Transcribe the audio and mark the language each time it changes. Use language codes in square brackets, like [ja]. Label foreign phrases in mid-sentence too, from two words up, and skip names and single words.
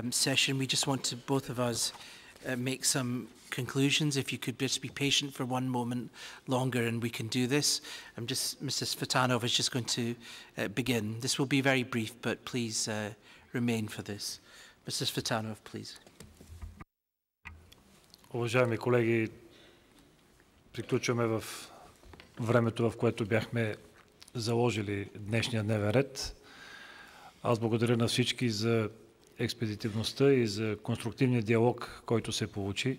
[en] We just want to, both of us, make some conclusions. If you could just be patient for one moment longer and we can do this. Mr. Svitanov is just going to begin. This will be very brief, but please remain for this. Mr. Svitanov, please. [bg] Уважаеми колеги, приключваме в времето, в което бяхме заложили днешния дневен ред. Аз благодаря на всички за експедитивността и за конструктивния диалог, който се получи.